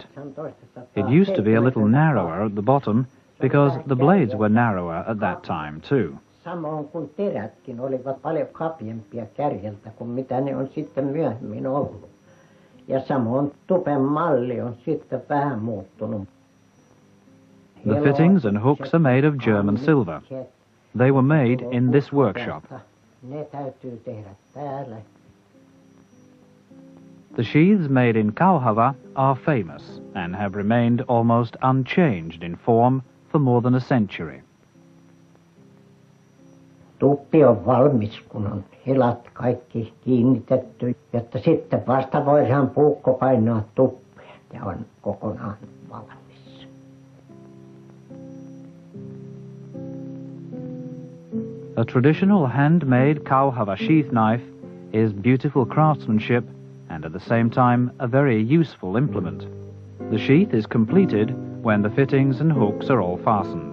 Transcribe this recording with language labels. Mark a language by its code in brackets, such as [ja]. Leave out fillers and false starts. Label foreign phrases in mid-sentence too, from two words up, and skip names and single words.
[en] It used to be a little narrower at the bottom because the blades were narrower at that time too. [fi] Samoin kuin terätkin olivat paljon kapeampia kärjeltä kuin mitä ne on sitten myöhemmin ollut. Ja samoin tupen malli on sitten vähän muuttunut. [en] The fittings and hooks are made of German silver. They were made in this workshop. [fi] Ne täytyy tehdä täällä. [en] The sheaths made in Kauhava are famous and have remained almost unchanged in form for more than a century. [fi] Tuppi on valmis, kun on hilat kaikki kiinnitetty, jotta sitten vasta voidaan puukko painaa tuppia ja on kokonaan valmis. [en] A traditional handmade Kauhava sheath knife is beautiful craftsmanship and at the same time a very useful implement. The sheath is completed when the fittings and hooks are all fastened.